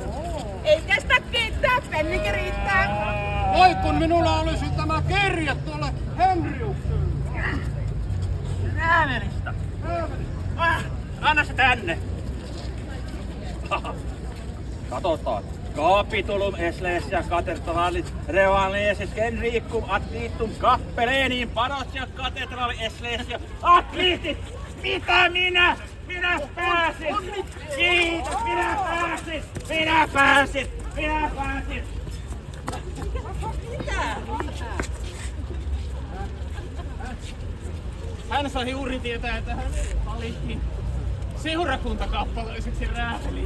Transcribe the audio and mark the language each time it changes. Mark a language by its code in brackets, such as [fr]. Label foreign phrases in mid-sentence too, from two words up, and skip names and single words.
[fi] Ei kestä kiittää, pennikin riittää. Voi kun minulla olisi tämä kirja tuolle Henriukselle. Äämelistä. Anna se tänne. Katsotaan. [la] Capitulum ecclesia cathedralis revanesis Henricum additum cappellenin parosia cathedrali ecclesia additit. [fi] Mitä minä? Minä pääsin! Kiitos! Minä pääsin! Minä pääsin! Minä pääsin! Hän sai juuri tietää, että hän valittiin seurakuntakappalaiseksi rääteliin.